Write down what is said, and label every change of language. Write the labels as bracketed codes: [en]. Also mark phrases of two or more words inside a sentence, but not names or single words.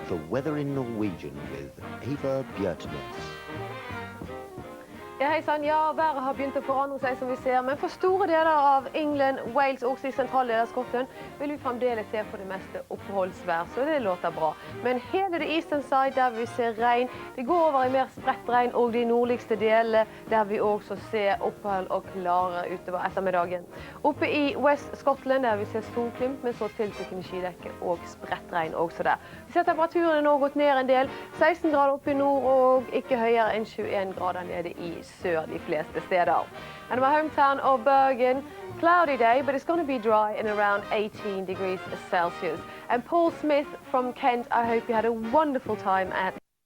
[en] weather in Norwegian with [no] Eva Bjørtnes. Ja, hei sann. Ja, været har begynt å forandre seg, som vi ser, men for store deler av England, Wales og også i sentrale deler av Skottland vil vi fremdeles se for det meste oppholdsvær, så det låter bra. Men hele det [en] eastern side, [no] der vi ser regn, det går over i mer spredt regn, og de nordligste delene, der vi også ser opphold og klare utover ettermiddagen. Oppe i [en] West Scotland, [no] der vi ser solklimt, men så tiltrykkende skydekke og spredt regn også der. Vi ser temperaturen nå gått ned en del, 16 grader oppe i nord, og ikke høyere enn 21 grader nede i sør de fleste steder. [en] And my hometown of Bergen, cloudy day, but it's going to be dry and around 18 degrees Celsius. And Paul Smith from Kent, I hope you had a wonderful time at